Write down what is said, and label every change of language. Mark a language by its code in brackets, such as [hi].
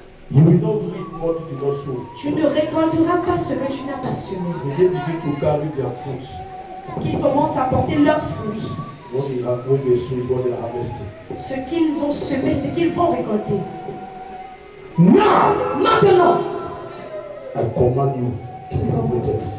[en] You will not reap what you did not sow. [fr] Tu ne récolteras pas ce que tu n'as pas semé. [en] They begin to carry their fruits. [fr] Qu'ils commencent à porter leurs fruits. [en] What they sow is what they are harvesting. [fr] Ce qu'ils ont semé, c'est ce qu'ils vont récolter. [en] Now, [fr] maintenant, [en] I command you to be liberated